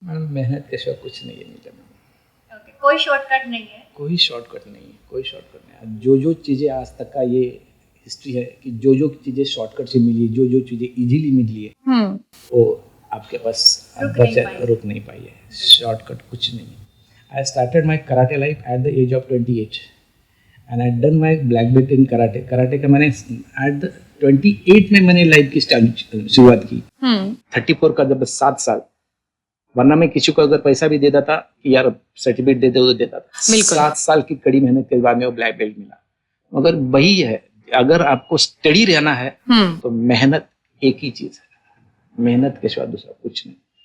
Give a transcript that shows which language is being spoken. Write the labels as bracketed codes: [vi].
[hi] मेहनत के सिवा कुछ नहीं है। कोई शॉर्टकट नहीं है, कोई शॉर्टकट नहीं। जो चीजें आज तक का ये हिस्ट्री है कि जो चीजें शॉर्टकट से मिली, जो चीजें इजीली मिली है, वो आपके पास रुक नहीं पाई है। शॉर्टकट कुछ नहीं है। [en] I started my karate life at the age of 28 and I done my black belt in karate. [hi] Karate का मैंने at the 28 में मैंने लाइफ की शुरुआत की। 34 का जब 7 साल, वरना मैं किसी को अगर पैसा भी दे देता कि यार सर्टिफिकेट दे दे तो देता था। 7 साल की कड़ी मेहनत के बाद में वो ब्लैक बेल्ट मिला। मगर वही है, अगर आपको स्टडी रहना है तो मेहनत एक ही चीज है, मेहनत के सिवा दूसरा कुछ नहीं।